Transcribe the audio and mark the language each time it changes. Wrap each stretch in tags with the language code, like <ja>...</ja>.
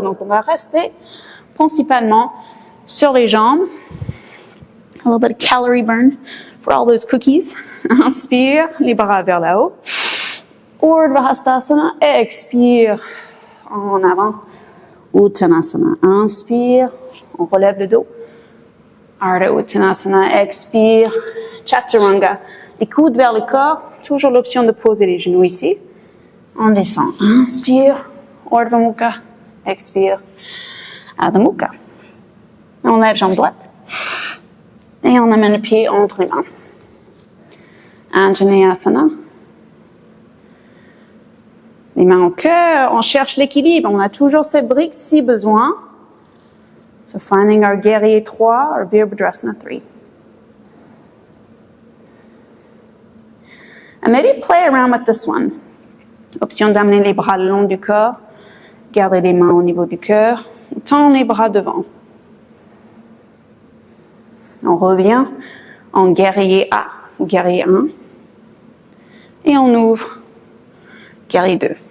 <fr>Donc, on va rester principalement sur les jambes.</fr> <en>A little bit of calorie burn for all those cookies.</en> <fr>Inspire, les bras vers le haut. Urdhva Hastasana. Expire en avant. Uttanasana. Inspire, on relève le dos. Ardha Uttanasana. Expire. Chaturanga. Les coudes vers le corps. Toujours l'option de poser les genoux ici. On descend. Inspire. Urdhva Mukha. Expire. Adho Mukha. On lève jambe droite. Et on amène le pied entre les mains. Anjaneyasana. Les mains au cœur, on cherche l'équilibre. On a toujours cette brique si besoin.</fr> <en>So finding our guerrier 3, or Virabhadrasana 3. And maybe play around with this one.</en> <fr>Option d'amener les bras le long du corps. Garder les mains au niveau du cœur. Tend les bras devant. On revient en guerrier A, ou guerrier 1. Et on ouvre guerrier 2.</fr>